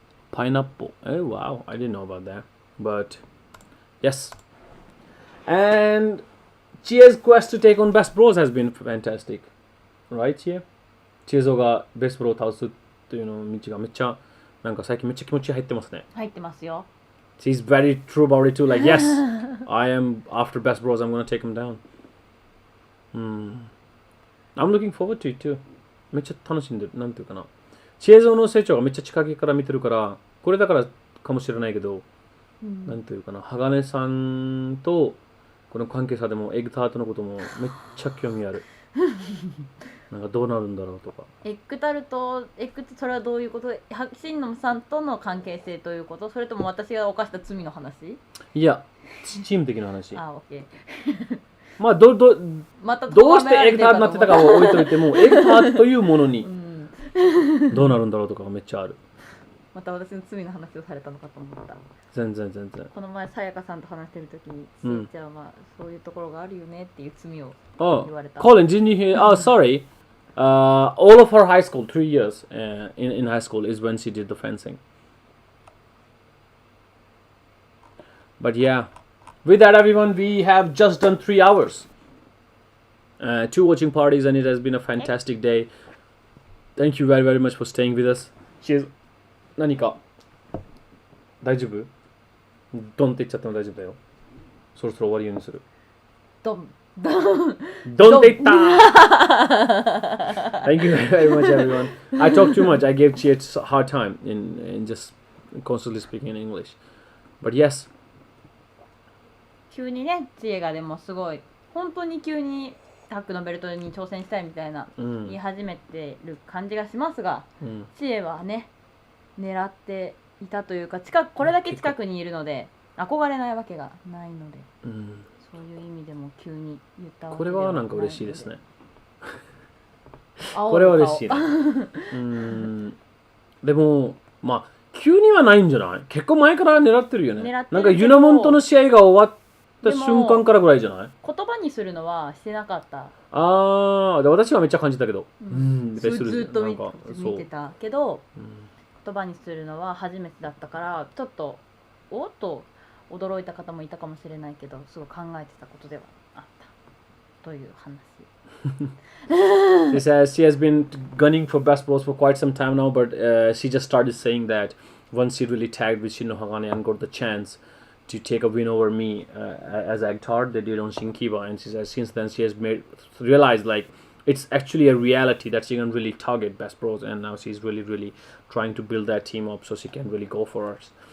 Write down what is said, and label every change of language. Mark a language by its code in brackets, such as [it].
[en] Pineapple. Oh wow, I didn't know about that. But yes. And Chie's quest to take on Best Bros has been fantastic. Right, Chie? [ja] Chiezoが Best Bro を倒すっていうの道がめっちゃなんか最近めっちゃ気持ち入ってますね。入ってますよ。 [en] She's very true about it too. Like, yes, I am after Best Bros. I'm gonna take him down. I'm looking forward to it too. [ja] めっちゃ楽しんでる。なんていうかな。チエゾの成長がめっちゃ近くから見てるから、これだからかもしれないけど、なんていうかな。鋼さんとこの関係者でもエグタートのこともめっちゃ興味ある。なんかどうなるんだろうとか。エッグタルト、それはどういうこと？新野さんとの関係性ということ？それとも私が犯した罪の話？いや、チーム的な話。あ、オッケー。まあどうしてエッグタートになってたかを置いといても、エッグタートというものにどうなるんだろうとかがめっちゃある。また私の罪の話をされたのかと思った。全然。この前さやかさんと話してるときに、ちいちゃんはそういうところがあるよねっていう罪を言われた。 [en] Colin, didn't you hear? Oh, sorry. All of her high school, 3 years in high school is when she did the fencing. But yeah, with that everyone, we have just done 3 hours. 2 watching parties and it has been a fantastic day. Thank you very much for staying with us. Cheers. [ja] 何か大丈夫？ドンって言っちゃっても大丈夫だよ。そろそろ終わりようにする。ドン。 [en] Don't take that. Thank you very much, everyone. I talk too much. I gave Chie a hard time in just constantly speaking in English. But yes. [ja] 急にね、知恵がでもすごい本当に急にタッグのベルトに挑戦したいみたいな言い始めてる感じがしますが、知恵はね狙っていたというかこれだけ近くにいるので憧れないわけがないので、そういう意味でも急に言ったわけではないので。これはなんか嬉しいですね。これは嬉しいね。でもまあ急にはないんじゃない？結構前から狙ってるよね。なんかユナモンとの試合が終わった瞬間からぐらいじゃない？言葉にするのはしてなかった。私はめっちゃ感じたけど。ずっと見てたけど、言葉にするのは初めてだったからちょっとおっと驚いた方もいたかもしれないけど、すごい考えてたことではあったという話。 [en] She says she has been gunning for Best Bros for quite some time now, but she just started saying that once she really tagged with Shinno Hagane and got the chance to take a win over me as I thought they did on Shinkiba, and she says since then she has realized like it's actually a reality that she can really target Best Bros, and now she's really trying to build that team up so she can really go for us.